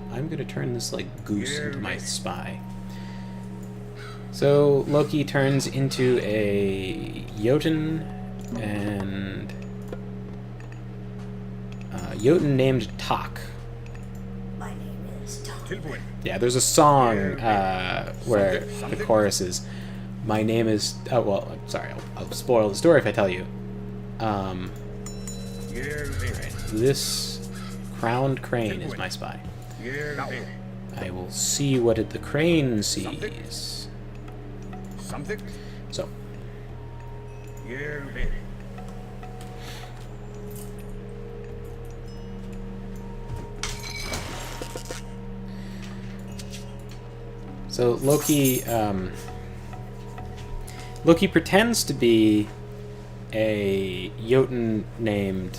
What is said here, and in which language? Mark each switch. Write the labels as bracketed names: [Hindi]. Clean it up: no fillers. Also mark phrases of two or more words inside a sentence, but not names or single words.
[English] I'm going to turn this, like, goose into my spy. So Loki turns into a Jotun, and Jotun named Tak. My name is Tom. [Icelandic] Tilbúin. [English] Yeah, there's a song where the chorus is, "My name is." Oh well, I'm sorry. I'll spoil the story if I tell you. [Icelandic] Ég vil. [English] This crowned crane is my spy. [Icelandic] Ég vil. [English] I will see what the crane sees. [Icelandic] Samþykkt. [English] So, [Icelandic] Ég vil. [English] so Loki pretends to be a Jotun named...